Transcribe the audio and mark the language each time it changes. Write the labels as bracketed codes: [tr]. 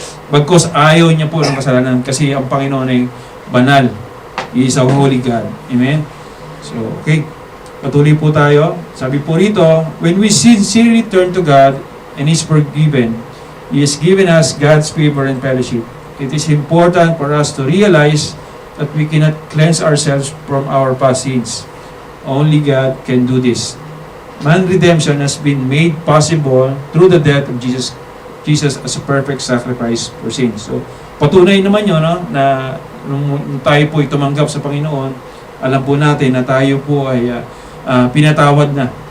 [tl] Bagkus ayaw niya po ng kasalanan kasi ang Panginoon ay banal. [en] He is a holy God. Amen. So, okay. [tl] Patuloy po tayo. Sabi po rito, [en] when we sincerely turn to God and is forgiven, He has given us God's favor and fellowship. It is important for us to realize that we cannot cleanse ourselves from our past sins. Only God can do this. Man redemption has been made possible through the death of Jesus as a perfect sacrifice for sins. [tl] So, patunay naman yun, no, na nung tayo po ay tumanggap sa Panginoon, alam po natin na tayo po ay pinatawad na.